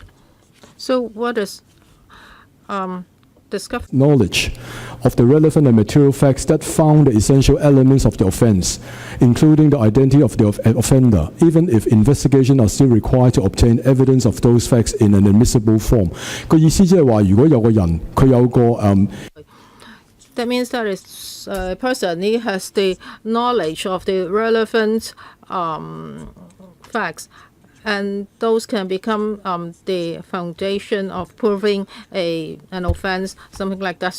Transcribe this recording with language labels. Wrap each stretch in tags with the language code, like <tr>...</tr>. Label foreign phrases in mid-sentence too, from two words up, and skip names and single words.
<en>So what is discovered? Knowledge of the relevant and material facts that found the essential elements of the offense, including the identity of the offender, even if investigation are still required to obtain evidence of those facts in an admissible form.</en> <yue>個意思即係話，如果有個人佢有個</yue> <en>That means that is a person, he has the knowledge of the relevant facts, and those can become the foundation of proving an offense, something like that.</en>